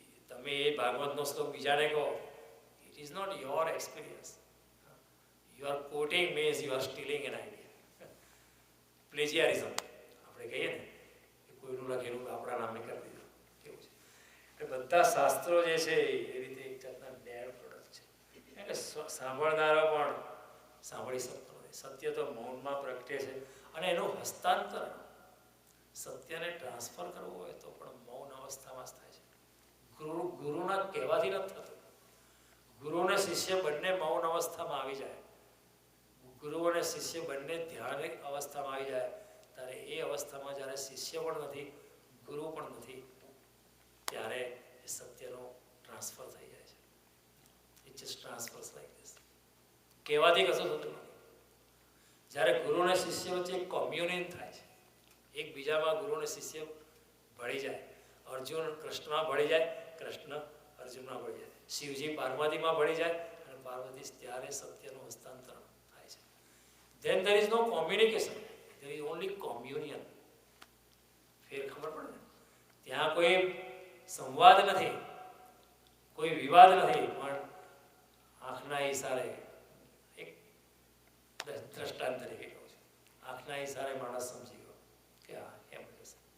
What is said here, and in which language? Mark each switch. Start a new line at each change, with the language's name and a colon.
Gujarati: તમે એ ભાગવતનો શ્લોક બીજાને કહો,
English: It is not your experience. You are quoting means you are stealing an idea.
Gujarati: Plagiarism આપણે કહીએ ને કે કોઈનું લખેલું આપણા નામે કરી દીધું, કેવું છે. એટલે બધા શાસ્ત્રો જે છે એ રીતે એક જાતના ડેડ પ્રોડક્ટ છે. એટલે સાંભળનારો પણ સાંભળી શકતો નથી. સત્ય તો મૌનમાં પ્રગટે છે, અને એનું હસ્તાંતરણ સત્યને ટ્રાન્સફર કરવું હોય તો પણ મૌન અવસ્થામાં જ થાય છે. ગુરુના કહેવાથી નથી થતું. ગુરુ અને શિષ્ય બંને મૌન અવસ્થામાં આવી જાય, ગુરુ અને શિષ્ય બંને ધ્યાન અવસ્થામાં આવી જાય, ત્યારે એ અવસ્થામાં જ્યારે શિષ્ય પણ નથી, ગુરુ પણ નથી, ત્યારે એ સત્યનો ટ્રાન્સફર થઈ જાય છે.
English: It just transfers like this.
Gujarati: કહેવાથી કશું થતું નથી. જ્યારે ગુરુ અને શિષ્ય વચ્ચે કોમ્યુનિયન થાય છે, એકબીજામાં ગુરુ અને શિષ્ય ભળી જાય, અર્જુન કૃષ્ણમાં ભળી જાય, કૃષ્ણ અર્જુનમાં ભળી જાય, શિવજી પાર્વતીમાં ભળી જાય, અને પાર્વતી, ત્યારે સત્યનું હસ્તાંતરણ થાય છે.
English: Then there is no communication, there is only communion.
Gujarati: ફેર ખબર પડે ને? ત્યાં કોઈ સંવાદ નથી, કોઈ વિવાદ નથી, પણ આંખના ઈશારે, એક દ્રષ્ટાંત તરીકે કહું છું, આંખના ઈશારે માણસ સમજી ગયો કે હા એમ જશે.